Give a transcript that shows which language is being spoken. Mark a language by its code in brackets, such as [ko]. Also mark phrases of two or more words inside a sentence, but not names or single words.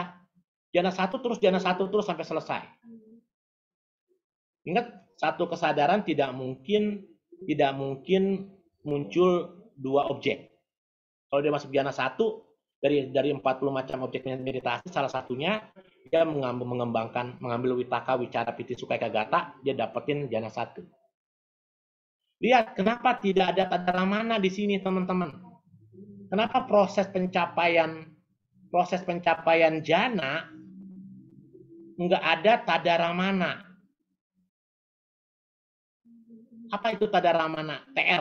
[id] Jana 1 terus sampai selesai. Ingat, satu kesadaran tidak mungkin muncul 2 objek. Kalau dia masuk jana 1, dari 40 macam objek meditasi, salah satunya dia mengambil [pi] witaka, wicara, piti, sukha, ekagata, [id] dia dapetin jana 1. Lihat, kenapa tidak ada tadaramana di sini, teman-teman? Kenapa proses pencapaian jana nggak ada tadaramana? Apa itu tadaramana? TR.